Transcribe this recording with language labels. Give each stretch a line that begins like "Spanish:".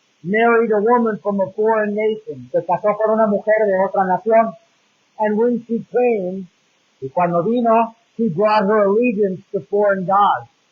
English: married a woman from a foreign nation.
Spanish: se casó con una mujer de otra nación,
English: And when she came,
Spanish: y cuando vino,
English: she brought her allegiance to foreign gods.